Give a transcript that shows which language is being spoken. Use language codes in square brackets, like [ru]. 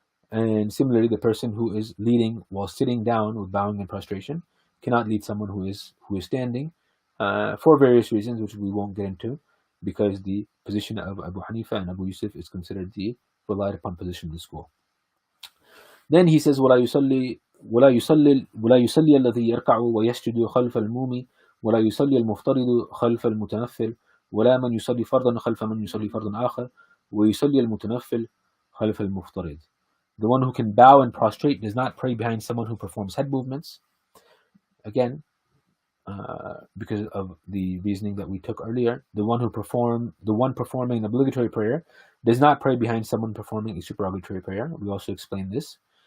[en] And similarly, the person who is leading while sitting down with bowing and prostration cannot lead someone who is standing, for various reasons, which we won't get into, because the position of Abu Hanifa and Abu Yusuf is considered the relied upon position of the school. Then he says, [ar] ولا يصلي الذي يركع ويسجد خلف المومي ولا يصلي المفترض خلف المتنفل ولا من يصلي فرضا خلف من يصلي فرضا آخر ويصلي المتنفل خلف المفترض. [en] The one who can bow and prostrate does not pray behind someone who performs head movements. Again, because of the reasoning that we took earlier, the one performing an obligatory prayer does not pray behind someone performing a supererogatory prayer. We also explained this.